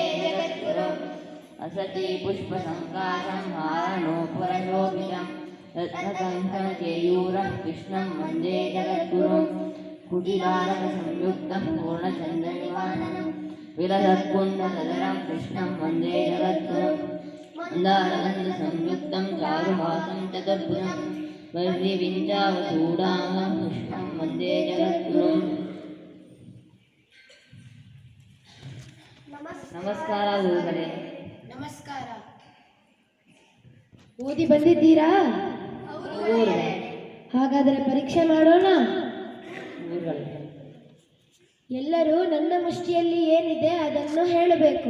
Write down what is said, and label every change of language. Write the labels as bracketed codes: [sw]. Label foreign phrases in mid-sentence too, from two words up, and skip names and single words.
[sa] ಜಗದ್ಗುರುಂ ಅಸತಿ ಪುಷ್ಪಸಂಕಾಶಂ ಹಾರಣೋಪರಶೋಭಿತಂ ರತ್ನಕಂಕಣಕೇಯೂರಂ ಕೃಷ್ಣಂ ವಂದೇ ಜಗದ್ಗುರುಂ ಕುಟಿಲಾರಕಸಂಯುಕ್ತಂ ಪೂರ್ಣಚಂದ್ರನಿವಾನನಂ ವಿಲಸತ್ಪುಂಡಸದರಂ ಕೃಷ್ಣಂ ವಂದೇ ಜಗದ್ಗುರುಂ ಮಂದಾರಗಂಧಸಂಯುಕ್ತಂ ಚಾರುಹಾಸಂ ಚತುರ್ಭುಜಂ ವೈರ್ಯವಿಂಚಾವಚೂಡಾಂಗಂ ಕೃಷ್ಣಂ ವಂದೇ ಜಗದ್ಗುರುಂ. [kn] ನಮಸ್ಕಾರ ಗುರುಗಳೇ. ನಮಸ್ಕಾರ. ಓದಿ ಬಂದಿದ್ದೀರಾ? ಗುರುಗಳೇ. ಹಾಗಾದರೆ ಪರೀಕ್ಷೆ ಮಾಡೋಣ. ಗುರುಗಳೇ, ಎಲ್ಲರೂ ನನ್ನ ಮುಷ್ಟಿಯಲ್ಲಿ ಏನಿದೆ ಅದನ್ನು ಹೇಳಬೇಕು.